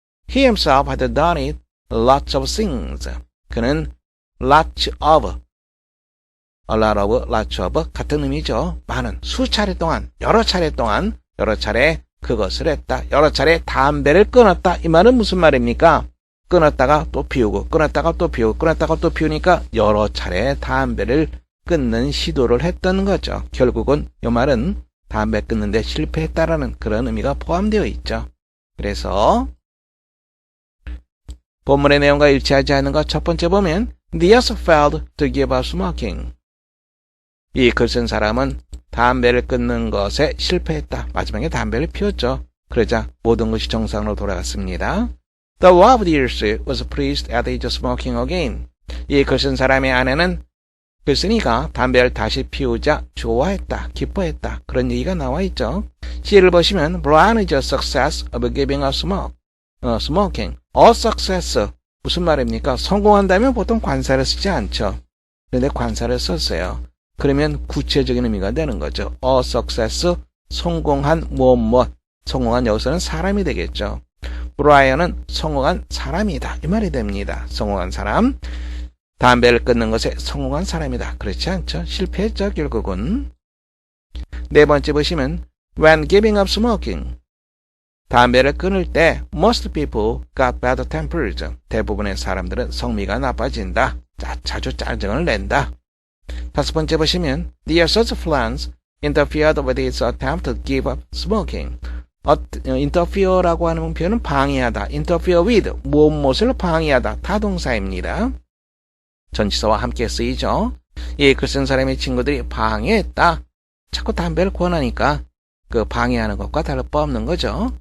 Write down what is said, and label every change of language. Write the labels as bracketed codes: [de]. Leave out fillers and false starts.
[en] He himself had done it lots of things. [ko] 그는 [en] lots of, a lot of, lots of [ko] 같은 의미죠. 많은, 수차례 동안, 여러 차례 그것을 했다. 여러 차례 담배를 끊었다. 이 말은 무슨 말입니까? 끊었다가 또 피우고, 끊었다가 또 피우고, 끊었다가 또 피우니까 여러 차례 담배를 끊는 시도를 했던 거죠. 결국은 이 말은 담배 끊는데 실패했다라는 그런 의미가 포함되어 있죠. 그래서 본문의 내용과 일치하지 않는 것 첫 번째 보면 [en] Diaz failed to give up smoking. [ko] 이 글 쓴 사람은 담배를 끊는 것에 실패했다. 마지막에 담배를 피웠죠. 그러자 모든 것이 정상으로 돌아갔습니다. [en] The wife of Diaz was pleased at his smoking again. [ko] 이 글 쓴 사람의 아내는 글쓴이가 담배를 다시 피우자 좋아했다, 기뻐했다. 그런 얘기가 나와 있죠. 시를 보시면 [en] Brian is a success of giving up smoking. A success. [ko] 무슨 말입니까? 성공한다면 보통 관사를 쓰지 않죠. 그런데 관사를 썼어요. 그러면 구체적인 의미가 되는 거죠. [en] A success. [ko] 성공한 무엇. 성공한 여기서는 사람이 되겠죠. 브라이언은 성공한 사람이다. 이 말이 됩니다. 성공한 사람. 담배를 끊는 것에 성공한 사람이다. 그렇지 않죠? 실패했죠, 결국은. 네 번째 보시면 [en] When giving up smoking. [ko] 담배를 끊을 때 [en] most people got bad tempers. [ko] 대부분의 사람들은 성미가 나빠진다. 자주 짜증을 낸다. 다섯 번째 보시면 [en] The assault plans interfered with his attempt to give up smoking. [ko] interfere라고 하는 표현은 방해하다. interfere with, 무엇을 방해하다. 타동사입니다. 전치사와 함께 쓰이죠. 이 글 쓴 사람의 친구들이 방해했다. 자꾸 담배를 권하니까 그 방해하는 것과 다를 바 없는 거죠.